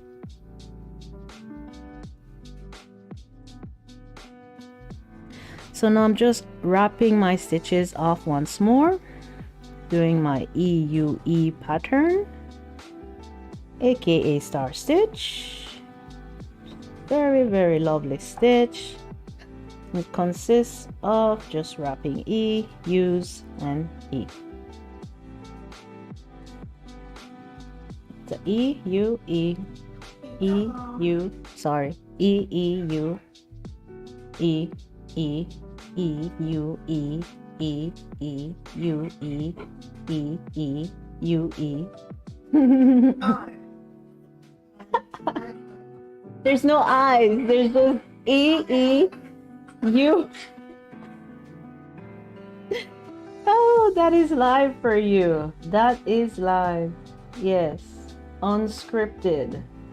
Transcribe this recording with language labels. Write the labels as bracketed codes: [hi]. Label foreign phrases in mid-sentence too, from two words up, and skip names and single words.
[en] So now I'm just wrapping my stitches off once more, doing my EUE pattern, aka star stitch. Very, very lovely stitch. It consists of just wrapping E, U's, and E. The E, U, E, E, U, sorry, E, E, U, E, E, E, U, E, E, E, U, E, E, E, U, E. There's no I's, there's just E, E, U. Oh, that is live for you. That is live. Yes, unscripted.